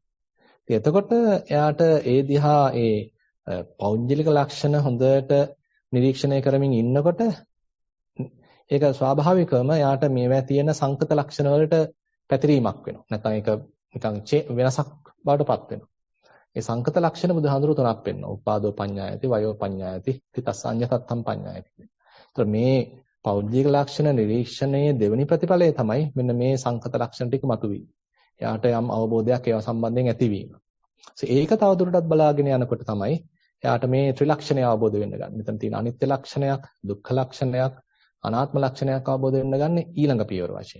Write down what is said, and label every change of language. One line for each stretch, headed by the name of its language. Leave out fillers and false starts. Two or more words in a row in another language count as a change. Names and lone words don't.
Sinhala: ඉතින් එතකොට එයාට ඒ දිහා පෞද්ගලික ලක්ෂණ හොඳට නිරීක්ෂණය කරමින් ඉන්නකොට ඒක ස්වාභාවිකවම එයාට මේවා තියෙන සංකත ලක්ෂණ වලට පැතිරීමක් වෙනවා. නැත්නම් ඒක නිකන් වෙනසක් බවටපත් වෙනවා. ඒ සංකත ලක්ෂණ බුදුහාඳුරු තුනක් වෙනවා.
Pali: උපාදෝ පඤ්ඤායති, වයෝ පඤ්ඤායති, තිතස්සඤ්ඤතත්තම් පඤ්ඤායති.
Sinhala: ඒතර මේ පෞද්ගලික ලක්ෂණ නිරීක්ෂණයේ දෙවෙනි ප්‍රතිඵලය තමයි මෙන්න මේ සංකත ලක්ෂණ ටික මතුවීම. එයාට යම් අවබෝධයක් ඒවා සම්බන්ධයෙන් ඇතිවීම. ඒක තවදුරටත් බලාගෙන යනකොට තමයි එයාට මේ ත්‍රිලක්ෂණය අවබෝධ වෙන්න ගන්න. මෙතන තියෙන අනිත්‍ය ලක්ෂණයක්, දුක්ඛ ලක්ෂණයක්, අනාත්ම ලක්ෂණයක් අවබෝධ වෙන්න ගන්න ඊළඟ පියවර වශයෙන්.